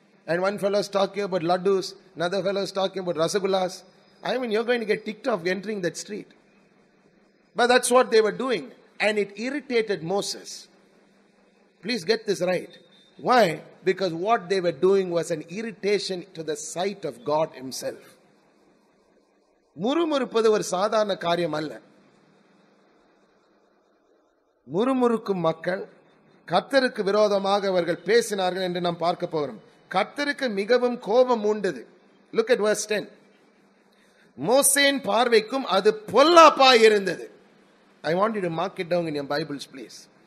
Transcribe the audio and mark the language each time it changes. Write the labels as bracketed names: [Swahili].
[English] And one fellow is talking about laddus, another fellow is talking about rasagullas. I mean, you're going to get ticked off entering that street. But that's what they were doing. And it irritated Moses. Please get this right. Why? Because what they were doing was an irritation to the sight of God himself. [Tamil] முறுமுறுப்பது ஒரு சாதாரண காரியம் அல்ல. முறுமுறுக்கும் மக்கள் கர்த்தருக்கு விரோதமாக அவர்கள் பேசினார்கள் என்று நாம் பார்க்க போகிறோம். கர்த்தருக்கு மிகவும் கோபம் உண்டது. [English] Look at verse 10. [Tamil] மோசேயின் பார்வைக்கும் அது பொல்லாப்பாய் இருந்தது. [English] I want you to mark it down in your Bibles, please.